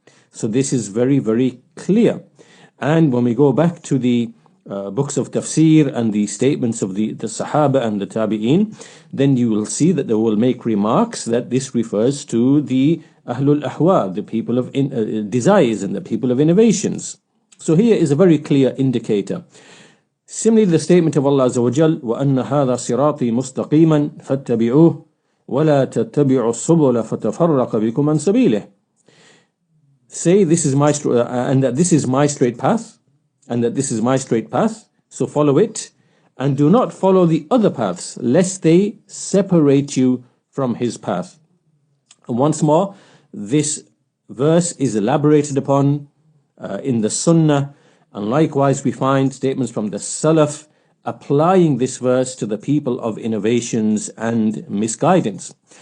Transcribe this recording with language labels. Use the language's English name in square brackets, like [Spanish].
[English] So this is very clear. And when we go back to the books of tafsir and the statements of the Sahaba and the Tabi'een, then you will see that they will make remarks that this refers to the Ahlul Ahwa, the people of desires and the people of innovations. So here is a very clear indicator. Similarly, the statement of Allah Azza wa Jal, [Arabic] وَأَنَّ هَذَا صِرَاطِي مُسْتَقِيمًا فَاتَّبِعُوهُ وَلَا تَتَّبِعُوا السُّبُلَ فَتَفَرَّقَ بِكُمْ عَنْ سَبِيلِهِ. [English] Say this is my and that this is my straight path, and that this is my straight path, so follow it, and do not follow the other paths, lest they separate you from His path. And once more, this verse is elaborated upon in the Sunnah, and likewise we find statements from the Salaf applying this verse to the people of innovations and misguidance.